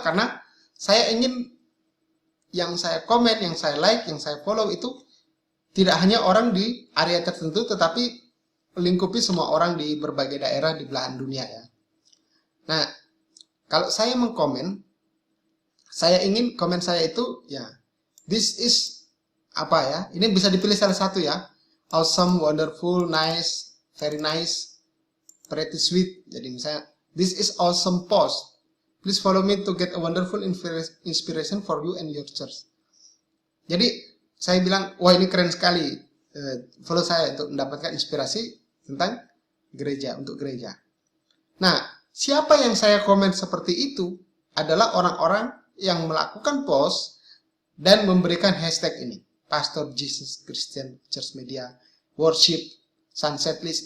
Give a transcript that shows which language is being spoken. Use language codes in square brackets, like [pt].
[id] Karena saya ingin yang saya komen, yang saya like, yang saya follow itu tidak hanya orang di area tertentu, tetapi melingkupi semua orang di berbagai daerah di belahan dunia ya. Nah, kalau saya mengkomen, saya ingin komen saya itu ya, [en] this is [id] apa ya? Ini bisa dipilih salah satu ya. [en] Awesome, wonderful, nice, very nice, pretty sweet. [id] Jadi misalnya, [en] this is awesome post. Please follow me to get a wonderful inspiration for you and your church. [id] Jadi saya bilang, wah ini keren sekali. Follow saya untuk mendapatkan inspirasi tentang gereja, untuk gereja. Nah, siapa yang saya komen seperti itu adalah orang-orang yang melakukan post dan memberikan hashtag ini. [en] Pastor Jesus Christian Church Media, Worship, Sunset List.